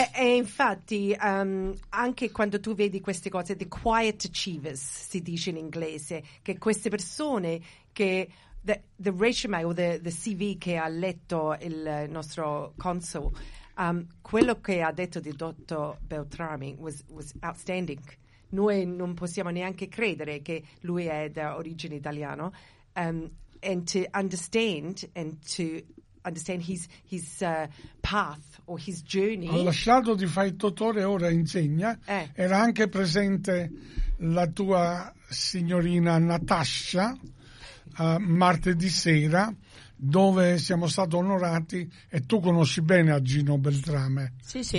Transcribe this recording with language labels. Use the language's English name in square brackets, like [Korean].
[Italian] E infatti, anche quando tu vedi queste cose, [English] the quiet achievers, [Italian] si dice in inglese, che queste persone che, [English] the resume [Italian] o [English] the CV [Italian] che ha letto il nostro console, quello che ha detto il dottor Beltrami [English] was outstanding. [Italian] Noi non possiamo neanche credere che lui è da origine italiano. [English] And to understand and to understand his path or his journey. [Italian] Ha lasciato di fare il dottore, ora insegna. Era anche presente la tua signorina Natasha martedì sera, dove siamo stati onorati, e tu conosci bene a Gino Beltrame, sì,